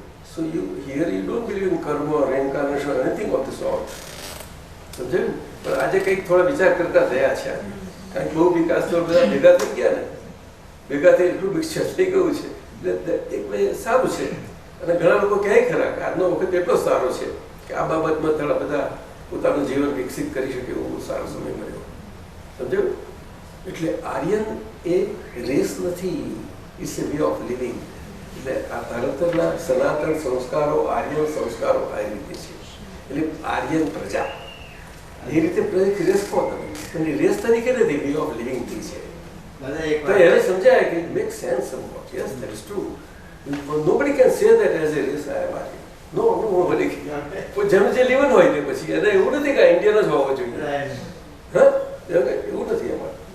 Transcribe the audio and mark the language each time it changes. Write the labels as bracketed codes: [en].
[en] So you here you don't believe in karma or reincarnation or anything of the sort. [gu] સમજાયું? પણ આજે કંઈક થોડા વિચાર કરતા થયા છે, કારણ કે બહુ વિકાસ તો બધા ભેગા થઈ ગયા ને, ભેગા થઈ એટલું મિક્સચર થઈ ગયું છે, એટલે એક સારું છે. અને ઘણા લોકો કહે ખરા કે આજનો વખત એટલો સારો છે કે આ બાબતમાં થોડા બધા પોતાનું જીવન વિકસિત કરી શકે એવો સારો સમય મળ્યો. સમજાયું? એટલે આર્યન એ રેસ નથી, [en] It's a way of living. [gu] એટલે આ ભારતના સનાતન સંસ્કારો, આર્યન સંસ્કારો આ રીતે છે. એટલે આર્યન પ્રજા એ રીતે રેસ કહો તમે, પણ એ રેસ તરીકે નથી, વે ઓફ લિવિંગથી છે. તો એને સમજાય કે [en] It make sense somewhat. Yes, that is true. Nobody can say that as a race I am Aryan. No, nobody can. [gu] જેનું જે લેવન હોય તે પછી એને એવું નથી કે ઇન્ડિયન જ હોવો જોઈએ. હા, એવું નથી એમાં.